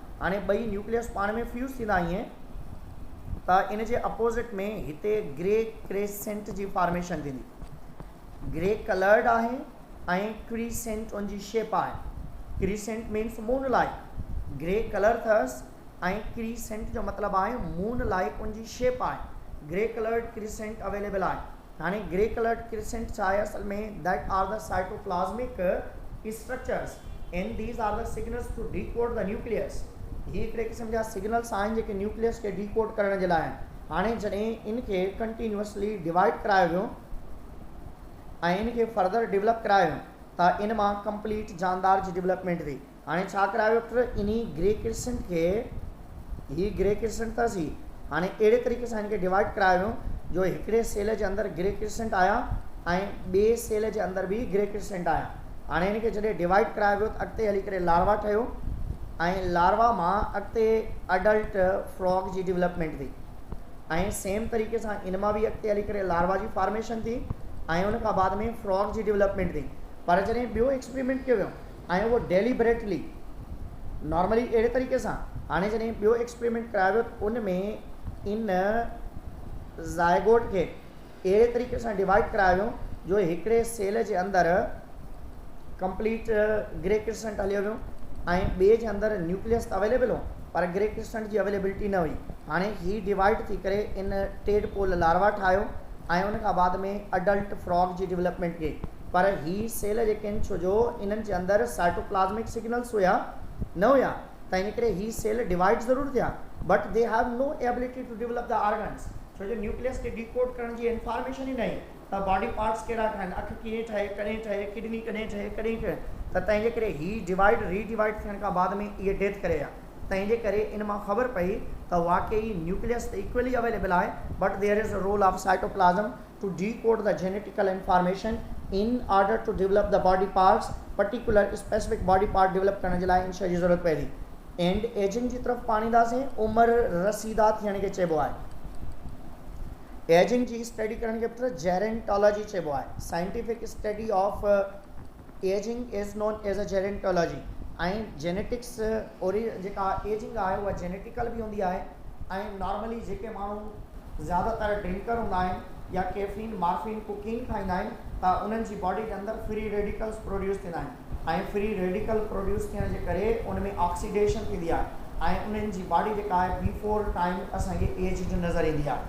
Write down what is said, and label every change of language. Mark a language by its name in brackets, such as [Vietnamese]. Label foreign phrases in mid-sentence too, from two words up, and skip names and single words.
[Sindhi] हाणे ॿई न्यूक्लियस पाण में फ्यूज़ थींदा ईअं त इन जे अपोज़िट में हिते [English] grey crescent [Sindhi] जी फॉर्मेशन थींदी। [English] grey coloured [Sindhi] आहे ऐं क्रिसेंट उन जी शेप आहे। [English] crescent means moon like, grey colour [Sindhi] अथसि ऐं क्रिसेंट जो मतिलबु आहे [English] moon like [Sindhi] उन जी शेप आहे। [English] grey coloured crescent available [Sindhi] आहे। हाणे [English] grey coloured crescent [Sindhi] छा आहे असल में, [English] that are the cytoplasmic structures and these are the signals to decode the nucleus. [Sindhi] ही हिकिड़े क़िस्म जा सिग्नल्स आहिनि जेके न्यूक्लियस खे डीकोड करण जे लाइ आहिनि। हाणे जॾहिं इनखे [English] continuously divide [Sindhi] करायो वियो ऐं इनखे [English] further develop [Sindhi] करायो वियो त इन मां कंप्लीट जानदार जी डेवलपमेंट थी। हाणे छा करायो वियो त इन [English] grey crescent [Sindhi] खे, ही [English] grey crescent [Sindhi] अथसि, हाणे अहिड़े तरीक़े सां इनखे डिवाइड करायो वियो जो हिकिड़े सेल जे अंदरि [English] grey crescent [Sindhi] आया ऐं ॿिए सेल जे अंदरि बि [English] grey crescent [Sindhi] आया। हाणे इनखे जॾहिं डिवाइड करायो वियो त अॻिते हली करे लार्वा ठहियो ऐं लार्वा मां अॻिते [English] adult frog [Sindhi] जी डेवलपमेंट थी, ऐं सेम तरीक़े सां इन मां बि अॻिते हली करे लार्वा जी फॉर्मेशन थी ऐं उन खां बाद में फ्रॉग जी डेवलपमेंट थी। पर जॾहिं ॿियो एक्सपेरिमेंट कयो वियो ऐं उहो [English] deliberately normally [Sindhi] अहिड़े तरीक़े सां, हाणे जॾहिं ॿियो एक्सपेरिमेंट करायो वियो उन में इन ज़ाइगोट खे अहिड़े तरीक़े सां डिवाइड करायो वियो जो हिकिड़े सेल जे अंदरि कंप्लीट [English] grey crescent [Sindhi] हलियो वियो ऐं ॿिए जे अंदरि न्यूक्लियस त अवेलेबल हो पर [English] grey crescent [Sindhi] जी अवेलेबिलिटी न हुई। हाणे ही डिवाइड थी करे इन [English] tadpole larva [Sindhi] ठाहियो ऐं उन खां बाद में [English] adult frog [Sindhi] जी डेवलपमेंट कई। पर ही सेल जेके आहिनि, छो जो इन्हनि जे अंदरि [English] cytoplasmic signals [Sindhi] हुया न हुया, त इन करे ही सेल डिवाइड ज़रूरु थिया, [English] but they have no ability to develop the organs, [Sindhi] छो जो न्यूक्लियस खे डीकोड करण जी इंफॉर्मेशन ई न आहे त [English] body parts [Sindhi] कहिड़ा ठहनि, अखि कीअं ठहे, कॾहिं ठहे, किडनी कॾहिं ठहे, कॾहिं ठहे, त तंहिंजे करे ही डिवाइड रीडिवाइड थियण खां बाद में इहे डेथ करे विया। तंहिंजे करे इन मां ख़बर पई त वाकई न्यूक्लियस त [English] equally available [Sindhi] आहे, [English] but there is a role of cytoplasm to decode the genetical information in order to develop the body parts, particular specific body part develop [Sindhi] करण जे लाइ इन शइ जी ज़रूरत पए थी। [English] and ageing [Sindhi] जी तरफ़ पाण ईंदासीं, उमिरि रसीदा थियण खे चइबो आहे। एजिंग जी स्टडी करण खे जेरेंटोलॉजी चइबो आहे। [English] scientific study of ageing is known as a gerontology. [Sindhi] ऐं जेनेटिक्स जेका एजिंग आहे उहा जेनेटिकल बि हूंदी आहे, ऐं नॉर्मली जेके माण्हू ज़्यादातर ड्रिंकर हूंदा आहिनि या [English] caffeine morphine cocaine [Sindhi] खाईंदा आहिनि त उन्हनि जी बॉडी जे अंदरि [English] free radicals produce [Sindhi] थींदा आहिनि, ऐं [English] free radical produce [Sindhi] थियण जे करे उन में ऑक्सीडेशन थींदी आहे ऐं उन्हनि जी बॉडी जेका आहे [English] before time [Sindhi] असांखे एज नज़र ईंदी आहे।